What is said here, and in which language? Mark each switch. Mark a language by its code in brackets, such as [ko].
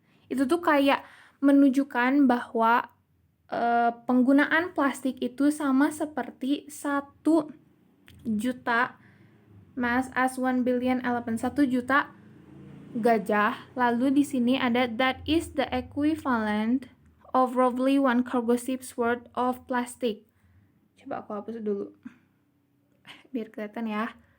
[id] Itu tuh kayak menunjukkan bahwa penggunaan plastik itu sama seperti 1 juta [en] mass as 1 billion elephant, [id] 1 juta gajah. Lalu di sini ada [en] that is the equivalent of roughly one cargo ship's worth of plastic. [id] Coba aku hapus dulu biar kelihatan ya.